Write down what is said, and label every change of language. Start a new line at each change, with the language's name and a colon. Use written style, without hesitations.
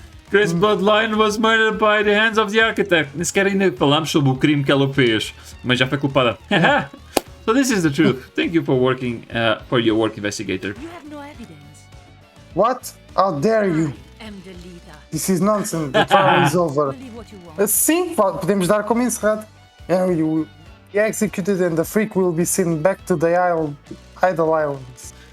English: Grace's bloodline was murdered by the hands of the architect.
Portuguese: Nem sequer ainda falamos sobre o crime que ela fez, mas já foi culpada.
English: So this is the truth. Thank you for working for your work, investigator. You have no evidence. What? How dare you? I am the leader. This is nonsense. The trial is over. Believe what you want.
Portuguese: Sim, podemos dar como encerrado.
English: Henry will be executed and the freak will be sent back to the Idle Islands.